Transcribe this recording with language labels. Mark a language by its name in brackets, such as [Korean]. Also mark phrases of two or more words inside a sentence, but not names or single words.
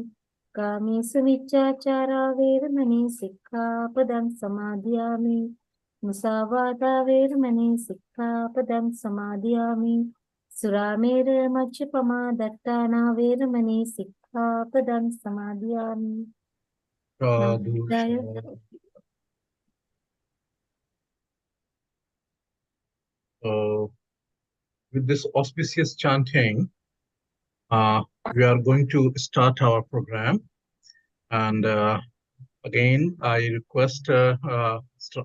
[Pali] Kāmesu miccāචārā vēramaṇī sikkāpadam samādhiyāmi. Musāvādā vēramaṇī sikkāpadam samādhiyāmi. Surāmēra maccapamā daṭṭānā vēramaṇī sikkāpadam samādhiyāmi. Namo Buddhaya. [English] With this auspicious chanting, we are going to start our program. And again, I request Mr.